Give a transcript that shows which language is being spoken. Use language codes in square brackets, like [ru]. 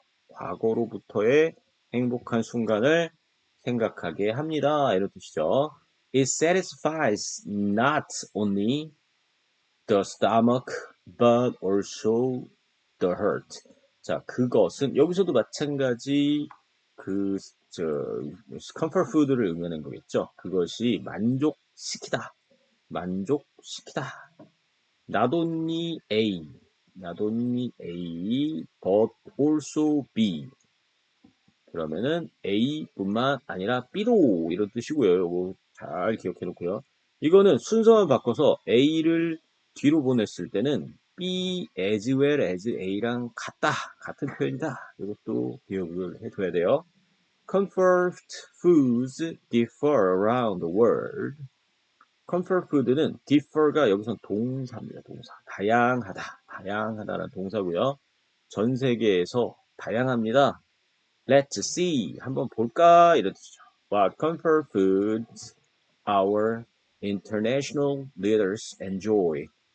[ko] 과거로부터의 행복한 순간을 생각하게 합니다. 이런 뜻이죠. [en] It satisfies not only the stomach, but also the heart. [ko] 자, 그것은 여기서도 마찬가지 저, comfort food를 의미하는 거겠죠. 그것이 만족시키다. 만족시키다. [en] Not only A, not only A, but also B. [ko] 그러면은 A뿐만 아니라 B도 이런 뜻이고요. 이거 잘 기억해 놓고요. 이거는 순서만 바꿔서 A를 뒤로 보냈을 때는 [en] B as well as A [ko] 랑 같은 표현이다. 이것도 기억을 해둬야 돼요. [en] Comfort foods differ around the world. [ko] comfort food는 differ가 여기서 동사입니다. 동사. 다양하다는 동사고요. 전 세계에서 다양합니다. [en] Let's see. [ko] 한번 볼까? 이런 뜻이죠. [en] What comfort foods our international leaders enjoy.